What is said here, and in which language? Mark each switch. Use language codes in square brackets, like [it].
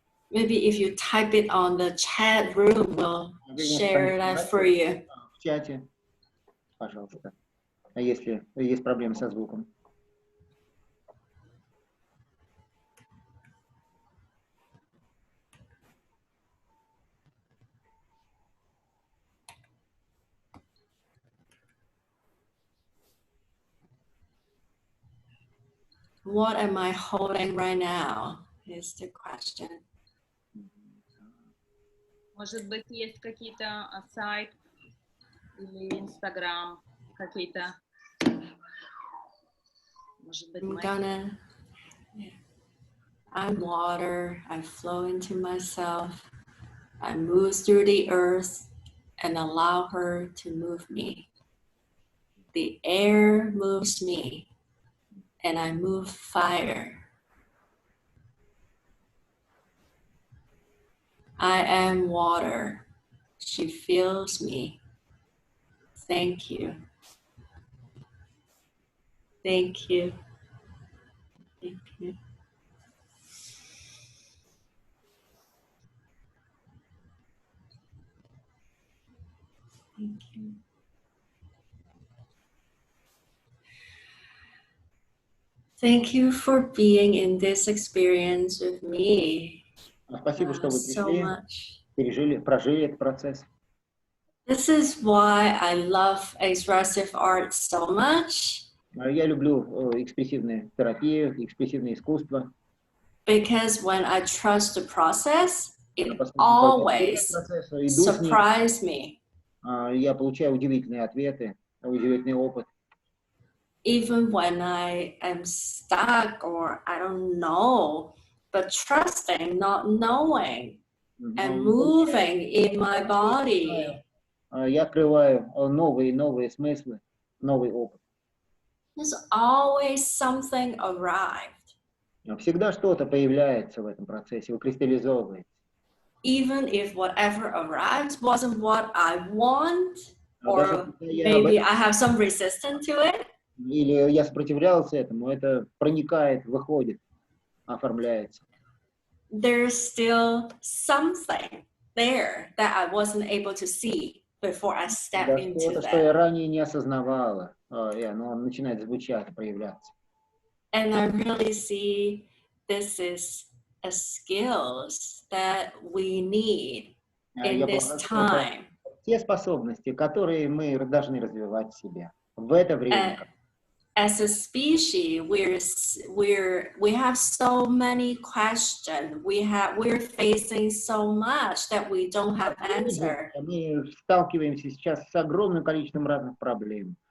[en] Maybe if you type it on the chat room, we'll share that for you. [ru] В чате, пожалуйста. Если есть проблемы со звуком. [en] What am I holding right now is the question. [ru] Может быть, есть какие-то сайт или Инстаграм, какие-то. Может быть, [en] I'm water, I flow into myself. I move through the earth and allow her to move me. The air moves me and I move fire. I am water. She fills me. Thank you. Thank you. Thank you. Thank you. Thank you for being in this experience with me. [ru] Спасибо, что вы [en] So [ru] пришли, [en] much. [ru] прожили этот процесс. [en] This is why I love expressive art so much. [ru] Я люблю экспрессивную терапию, экспрессивное искусство. [en] Because when I trust the process, it always surprises me. [ru] Я получаю удивительные ответы, удивительный опыт. [en] Even when I am stuck or I don't know, but trusting, not knowing, and moving in my body. [ru] Я открываю новые смыслы, новый опыт. [en] There's always something arrived. [ru] Всегда что-то появляется в этом процессе, выкристаллизовывается. [en] Even if whatever arrives wasn't what I want, or maybe I have some resistance to it. [ru] Или я сопротивлялся этому, это проникает, выходит, оформляется. [en] There's still something there that I wasn't able to see before I stepped into [ru] Что-то, [en] that. [ru] что я ранее не осознавала, и оно начинает звучать, проявляться. [en] And I really see this is a skills that we need in this time. [ru] Те способности, которые мы должны развивать в себе в это время. [en] As a species, we have so many questions. We're facing so much that we don't have answer. [ru] Мы сталкиваемся сейчас с огромным количеством разных проблем.